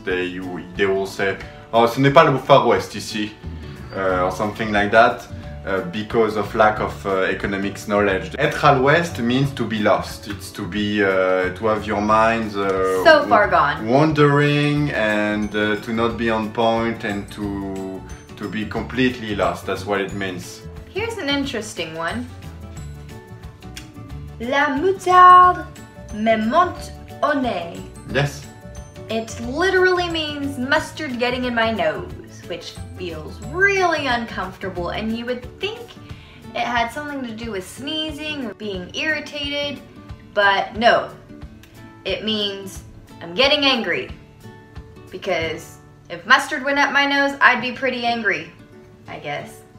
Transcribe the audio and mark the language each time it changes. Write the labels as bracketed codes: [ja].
[en] They will say, oh, [fr] ce n'est pas le Far West ici, [en] or something like that, because of lack of economics knowledge. [fr] Être à l'ouest [en] means to be lost. It's to be, to have your mind so far gone, wandering, and to not be on point, and to be completely lost. That's what it means. Here's an interesting one. [fr] La moutarde me monte au nez. [en] Yes. It literally means mustard getting in my nose, which feels really uncomfortable, and you would think it had something to do with sneezing or being irritated, but no. It means I'm getting angry, because if mustard went up my nose, I'd be pretty angry, I guess.